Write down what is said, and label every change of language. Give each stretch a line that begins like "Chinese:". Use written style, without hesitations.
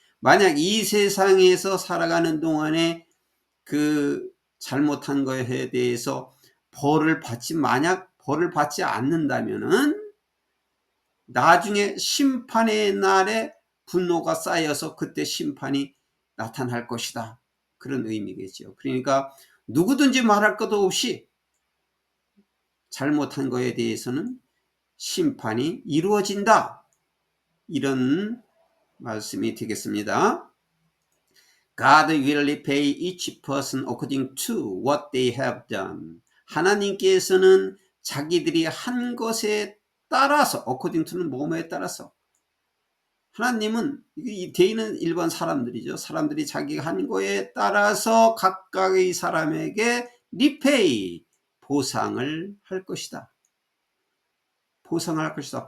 Korean: 만약 이 세상에서 살아가는 동안에 그 잘못한 것에 대해서 만약 벌을 받지 않는다면은 나중에 심판의 날에 분노가 쌓여서 그때 심판이 나타날 것이다, 그런 의미겠죠. 그러니까 누구든지 말할 것도 없이 잘못한 것에 대해서는 심판이 이루어진다, 이런 말씀이 되겠습니다.
English: God will repay each person according to what they have done.
Korean: 하나님께서는 자기들이 한 것에 따라서, according to는 뭐뭐에 따라서, 하나님은 이 대인은 일반 사람들이죠. 사람들이 자기가 한 거에 따라서 각각의 사람에게 repay, 보상을 할 것이다. 보상을 할 것이다.